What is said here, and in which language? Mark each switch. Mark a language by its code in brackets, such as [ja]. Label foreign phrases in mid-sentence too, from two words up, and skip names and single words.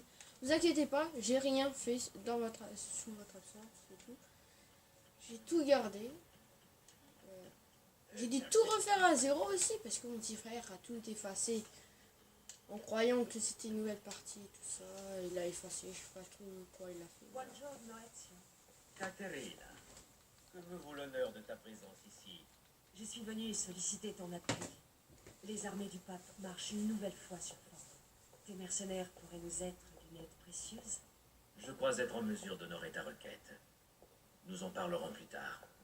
[fr] Ne vous inquiétez pas, j'ai rien fait sous votre absence, c'est tout. J'ai tout gardé. J'ai dû tout refaire à zéro aussi parce que mon petit frère a tout effacé en croyant que c'était une nouvelle partie et tout ça. Il a effacé, je sais pas trop quoi il a fait. [it] Buongiorno Ezio. [fr] Caterina, que me vaut l'honneur de ta présence ici? Je suis venue solliciter ton appui. Les armées du pape marchent une nouvelle fois sur Rome. Tes mercenaires pourraient nous être d'une aide précieuse. Je crois être en mesure d'honorer ta requête. Nous en parlerons plus tard.